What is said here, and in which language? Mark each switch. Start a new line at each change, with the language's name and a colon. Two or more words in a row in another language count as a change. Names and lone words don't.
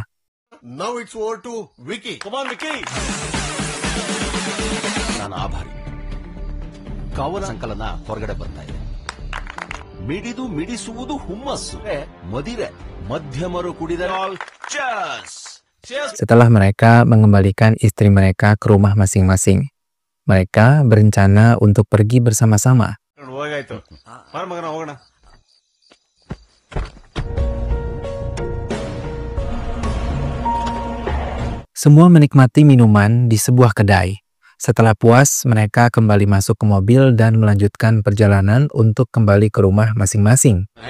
English: Now it's over to Vicky. Come on, Vicky.
Kannada: ನಾನು ಆಭಾರಿ ಕವನ ಸಂಕಲನ ಹೊರಗಡೆ ಬರ್ತಾ ಇದೆ. ಮಿಡಿದು ಮಿಡಿಸುವುದು ಹುಮ್ಮಸ್ಸು, ಮದಿರೆ ಮಧ್ಯಮರು ಕುಡಿದರೆ.
Indonesian: Setelah mereka mengembalikan istri mereka ke rumah masing-masing, mereka berencana untuk pergi bersama-sama.
Kannada: ಹೋಗಾಯ್ತು. ಬರ ಮಗನ ಹೋಗೋಣ.
Indonesian: Semua menikmati minuman di sebuah kedai. Setelah puas, mereka kembali masuk ke mobil dan melanjutkan perjalanan untuk kembali ke rumah masing-masing.